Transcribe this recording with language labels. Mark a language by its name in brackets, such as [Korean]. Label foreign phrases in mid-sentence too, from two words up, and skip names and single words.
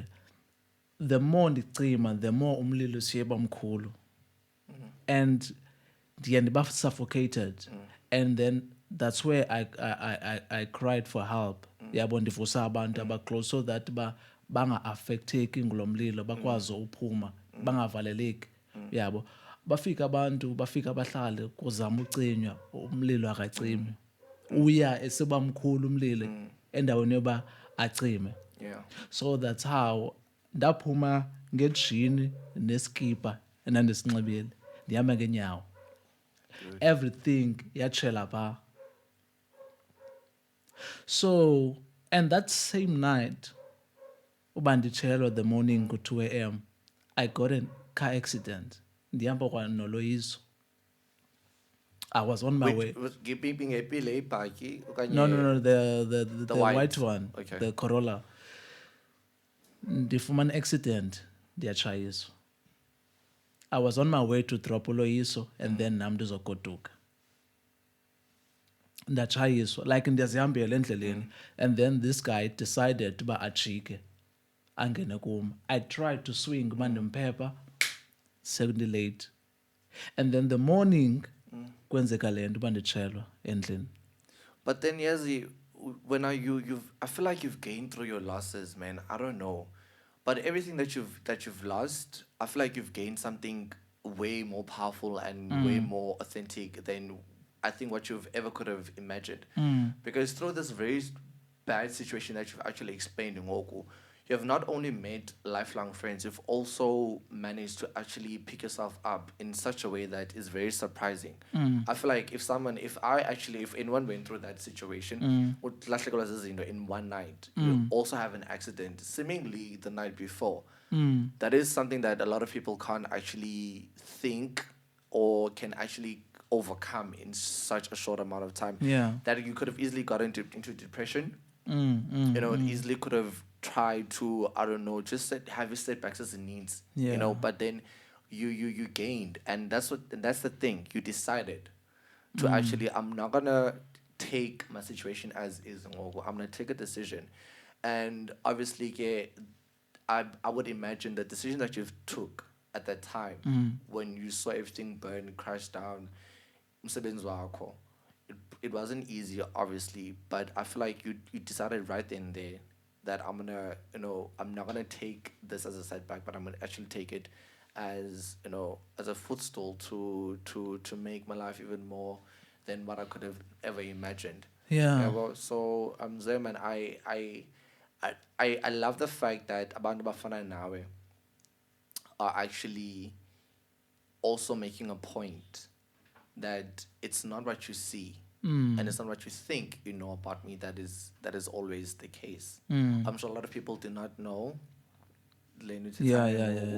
[English] The more [Xhosa] ndicima, [English] the more [Xhosa] umlilo siye bamkhulu, and ndiye ndiba suffocated. [English] And then that's where I cried for help. [Xhosa] Yabo ndivusa abantu abaclose [English] so that [Xhosa] banga-affecteki ngulo mlilo, bakwazi uphuma, bangavaleleki. Yabo bafika abantu, bafika bahlale kuzama ucinywa, umlilo akacimi. Uya esiba mkhulu umlilo endaweni yoba acime. [English] Yeah. So that's how [Xhosa] ndaphuma ngejini neskipa endandisinxibile ndihamba ngeenyawo. Everything yatshela phaa. [English] So, and that same night, [Xhosa] uba nditshelwa [English] the morning ku-2 a.m., I got a car accident. [Xhosa] Ndihamba kwanoloyiso. [English] I was on my way. Being a pile ibhaki No, the white one, Okay. the Corolla. [Xhosa] Ndifumana accident, ndiyatshayiswa. [English] I was on my way to drop uloyiso and then [Xhosa] nam ndizogoduka. Ndatshayiswa, like ndiyazihambela endleleni, [English] and then this guy decided [Xhosa] uba ajike angene kum. [English] I tried to swing [Xhosa] uba ndimphepha, sekundilate. [English] And then the morning [Xhosa] kwenzeka le nto uba nditshelwa endlini. [English] But then, Yazi, when I feel like you've gained through your losses, man. I don't know, but everything that you've lost, I feel like you've gained something way more powerful and way more authentic than I think what you've ever could have imagined. Because through this very bad situation that you've actually explained in Ngoku, you have not only made lifelong friends, you've also managed to actually pick yourself up in such a way that is very surprising. I feel like if anyone went through that situation, would [Xhosa] lahlekelwa zizinto [English] in one night, you also have an accident, seemingly the night before. That is something that a lot of people can't actually think or can actually overcome in such a short amount of time. Yeah. That you could have easily got into depression. Easily could have tried to, I don't know, just have your setbacks as needs. Yeah. But then you gained, and that's the thing. You decided to actually, I'm not gonna take my situation as is. I'm gonna take a decision, and obviously, I would imagine the decision that you've took at that time when you saw everything burn, crash down, [Xhosa] umsebenzi wakho, [English] it wasn't easy, obviously, but I feel like you decided right then and there that I'm not gonna take this as a setback, but I'm gonna actually take it as as a footstool to make my life even more than what I could have ever imagined. Yeah. Well, so Zeman, I love the fact that [Xhosa] abantu bafana nawe [English] are actually also making a point that it's not what you see and it's not what you think you know about me that is always the case. I'm sure a lot of people do not know Yeah.